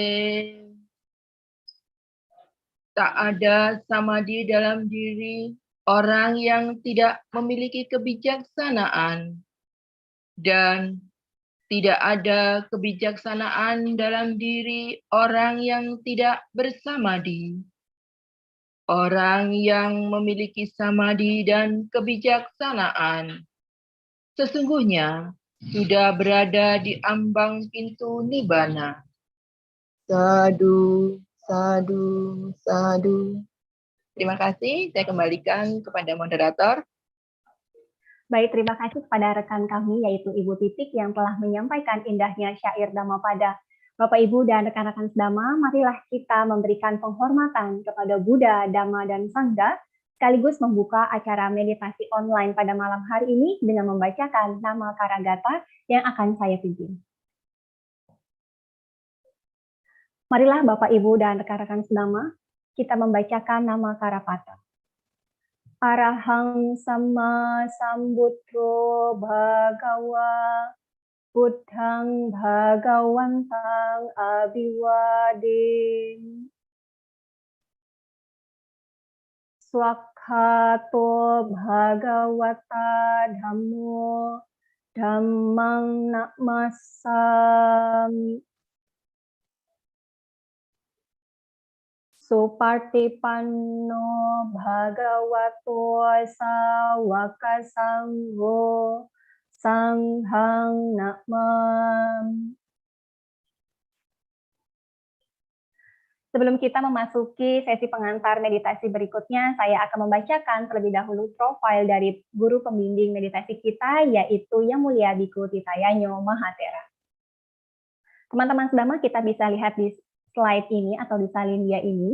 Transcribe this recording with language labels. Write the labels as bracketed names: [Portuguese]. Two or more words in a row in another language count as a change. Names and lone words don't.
[Indonesian] Tak ada samadhi dalam diri orang yang tidak memiliki kebijaksanaan, dan tidak ada kebijaksanaan dalam diri orang yang tidak bersamadhi. Orang yang memiliki samadhi dan kebijaksanaan sesungguhnya sudah berada di ambang pintu nibbana. [Pali] Sadu, sadu, sadu. [Indonesian] Terima kasih, saya kembalikan kepada moderator. Baik, terima kasih kepada rekan kami yaitu Ibu Titik yang telah menyampaikan indahnya syair Dhammapada. Bapak, Ibu, dan rekan-rekan sedama, marilah kita memberikan penghormatan kepada Buddha, Dhamma, dan Sangha, sekaligus membuka acara meditasi online pada malam hari ini dengan membacakan nama Karagata yang akan saya pimpin. Marilah Bapak, Ibu, dan rekan-rekan sedama, kita membacakan nama Karapata. [Pali] Arahang Sama Sambuddho Bhagawa Buddhang Bhagawantang Abhiwadin. Swakhato Bhagawata Dhammo Dhammang Namasami. Supartipanno Bhagavato Sawaka Sangho Sanghang Namam. [Indonesian] Sebelum kita memasuki sesi pengantar meditasi berikutnya, saya akan membacakan terlebih dahulu profil dari guru pembimbing meditasi kita, yaitu Yang Mulia Bhikkhu Titayanyo Mahathera. Teman-teman sedama, kita bisa lihat di slide ini atau di salin dia ini.